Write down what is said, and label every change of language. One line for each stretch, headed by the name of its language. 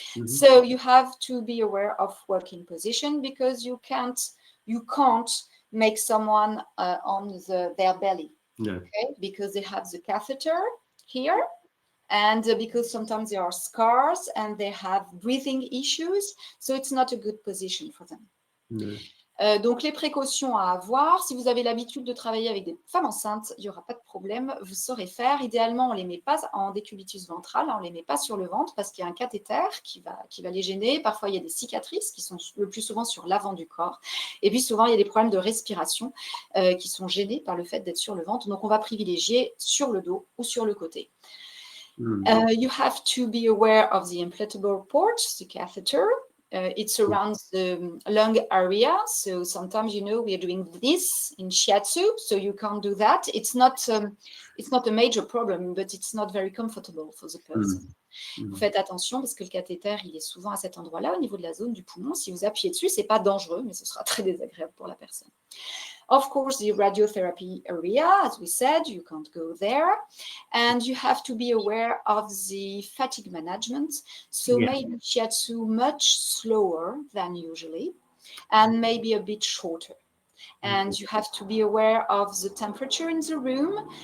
English: So you have to be aware of working position, because you can't make someone on their belly. No. Okay, because they have the catheter here. And because sometimes there are scars and they have breathing issues, so it's not a good position for them. No.
French: Donc, les précautions à avoir, si vous avez l'habitude de travailler avec des femmes enceintes, il n'y aura pas de problème, vous saurez faire. Idéalement, on ne les met pas en décubitus ventral, on ne les met pas sur le ventre parce qu'il y a un cathéter qui va les gêner. Parfois, il y a des cicatrices qui sont le plus souvent sur l'avant du corps. Et puis, souvent, il y a des problèmes de respiration qui sont gênés par le fait d'être sur le ventre. Donc, on va privilégier sur le dos ou sur le côté.
English: You have to be aware of the implantable port, the catheter. It surrounds the lung area, so sometimes we are doing this in shiatsu, so you can't do that. It's not a major problem, but it's not very comfortable for the person.
French: Vous faites attention parce que le cathéter, il est souvent à cet endroit-là, au niveau de la zone du poumon. Si vous appuyez dessus, c'est pas dangereux, mais ce sera très désagréable pour la personne.
English: Of course, the radiotherapy area, as we said, you can't go there. And you have to be aware of the fatigue management. So maybe shiatsu much slower than usually, and maybe a bit shorter. And you have to be aware of the temperature in the room.